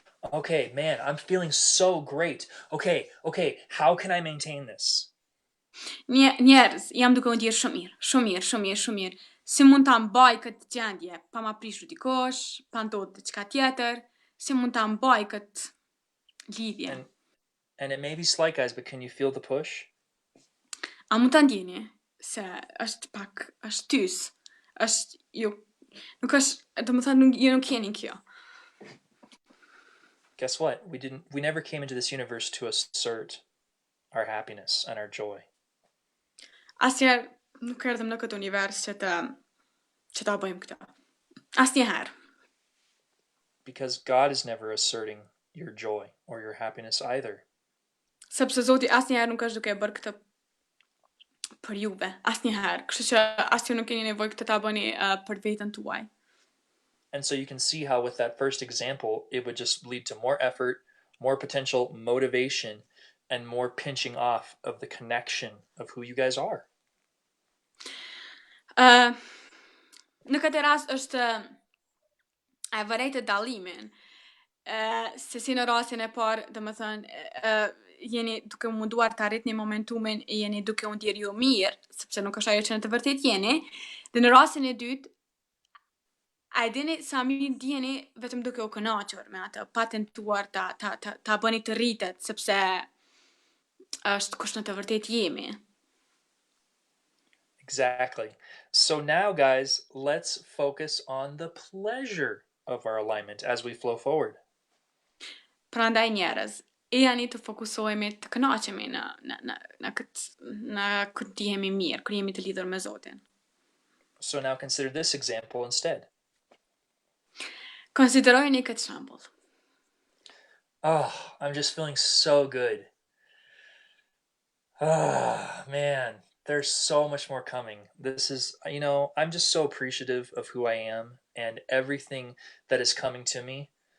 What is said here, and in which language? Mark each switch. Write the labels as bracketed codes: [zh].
[en] Okay, man, I'm feeling so great. Okay, how can I maintain this? [sq] Njerëz, jam duke u ndjerë shumë mirë. Si mund ta mbaj këtë gjendje pa ma prishur dikush, pa ndodhur diçka tjetër, si mund ta mbaj këtë lidhje? [en] And it may be slight, guys, but can you feel the push? [sq] A mund ta ndjeni se është tys, është ju Nuk është, domethënë nuk jeni kjo. [en] Guess what? We never came into this universe to assert our happiness and our joy. [sq] Asnjëherë nuk erdhëm në këtë univers që ta bëjmë këtë. Asnjëherë. [en] Because God is never asserting your joy or your happiness either. [sq] Sepse Zoti asnjëherë nuk është duke e bërë këtë për juve, asnjëherë. Kështu që as ju nuk keni nevojë këtë ta bëni për veten tuaj. [en] And so you can see how with that first example, it would just lead to more effort, more potential motivation, and more pinching off of the connection of who you guys are. [sq] Në këtë rast është e vërejtë dallimin. Se si në rastin e parë, domethënë, jeni duke munduar të arritni momentumin, jeni duke u ndjerë ju mirë, sepse nuk është ajo që në të vërtet jeni, dhe në rastin e dytë, a e dini sa mirë ndjeni vetëm duke u kënaqur me atë, pa tentuar ta bëni të rritet, sepse është kush në të vërtet jemi. [en] Exactly. So now, guys, let's focus on the pleasure of our alignment as we flow forward. [sq] Prandaj njerëz, jani të fokusohemi të kënaqemi në këtë jemi mirë, kur jemi të lidhur me Zotin. [en] So now consider this example instead. [sq] Konsiderojeni këtë shembull. [en] Oh, I'm just feeling so good. Ah, man, there's so much more coming. This is, I'm just so appreciative of who I am and everything that is coming to me.